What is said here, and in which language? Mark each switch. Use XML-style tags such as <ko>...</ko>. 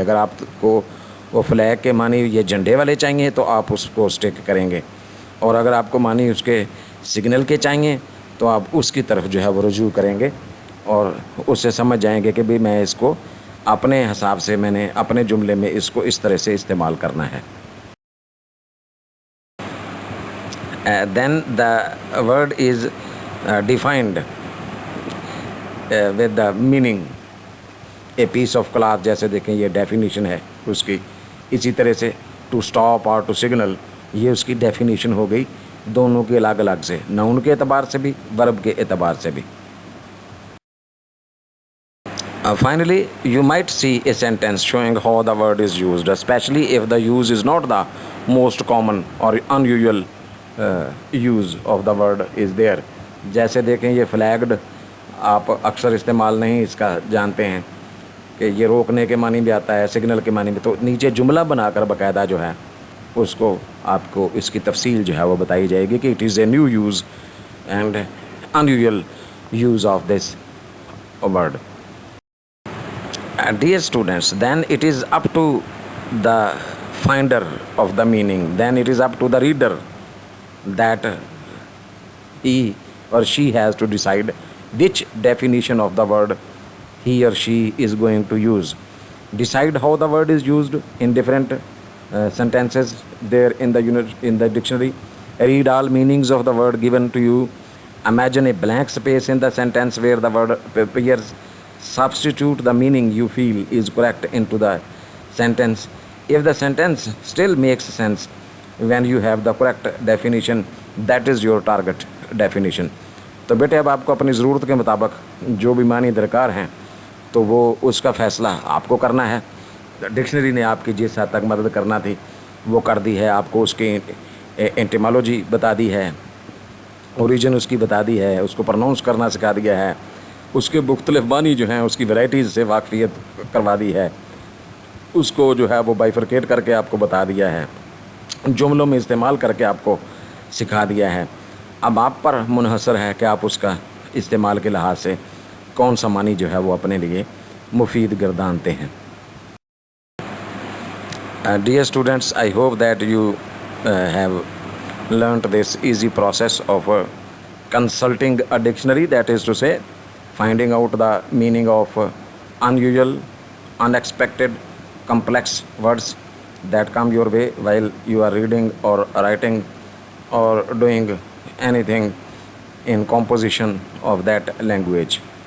<ur>اگر آپ کو وہ فلیگ کے معنی یہ جھنڈے والے چاہیے تو آپ اس کو اسٹک کریں گے, اور اگر آپ کو معنی اس کے سگنل کے چاہیے تو آپ اس کی طرف جو ہے وہ رجوع کریں گے اور اس سے سمجھ جائیں گے کہ بھی میں اس کو اپنے حساب سے میں نے اپنے جملے میں اس کو اس طرح سے استعمال کرنا ہے.</ur> <en>Then the word is defined with the meaning. A piece of cloth,</en> <ur>جیسے دیکھیں یہ ڈیفینیشن ہے اس کی. اسی طرح سے ٹو اسٹاپ اور ٹو سگنل یہ اس کی ڈیفینیشن ہو گئی دونوں کے الگ الگ سے, نون کے اعتبار سے بھی ورب کے اعتبار سے بھی.</ur> <en>Finally, you might see a sentence showing how the word is used, especially if the use is not the most common or unusual use of the word is there.</en> <ur>جیسے دیکھیں یہ فلیگڈ آپ اکثر استعمال نہیں اس کا جانتے ہیں کہ یہ روکنے کے معنی بھی آتا ہے, سگنل کے معنی بھی, تو نیچے جملہ بنا کر باقاعدہ جو ہے اس کو آپ کو اس کی تفصیل جو ہے وہ بتائی جائے گی کہ</ur> <en>It is a new use and unusual use of this word. Dear students, then it is up to the finder of the meaning, then it is up to the reader that he or she has to decide which definition of the word he or she is going to use. Decide how the word is used in different sentences there in the dictionary. Read all meanings of the word given to you. Imagine a blank space in the sentence where the word appears. Substitute the meaning you feel is correct into the sentence. If the sentence still makes sense when you have the correct definition, that is your target definition.</en> <ur>تو بیٹے اب آپ کو اپنی ضرورت کے مطابق جو بھی معنی درکار ہیں تو وہ اس کا فیصلہ آپ کو کرنا ہے. ڈکشنری نے آپ کی جس حد تک مدد کرنا تھی وہ کر دی ہے, آپ کو اس کی انٹیمالوجی بتا دی ہے, اوریجن اس کی بتا دی ہے, اس کو پروناؤنس کرنا سکھا دیا ہے, اس کے مختلف معنی جو ہیں اس کی ورائٹیز سے واقفیت کروا دی ہے, اس کو جو ہے وہ بائیفرکیٹ کر کے آپ کو بتا دیا ہے, جملوں میں استعمال کر کے آپ کو سکھا دیا ہے. اب آپ پر منحصر ہے کہ آپ اس کا استعمال کے لحاظ سے کون سا معنی جو ہے وہ اپنے لیے مفید گردانتے ہیں.</ur> <en>Dear students, I hope that you have learnt this easy process of consulting a dictionary, that is to say finding out the meaning of unusual, unexpected, complex words that come your way while you are reading or writing or doing anything in composition of that language.</en>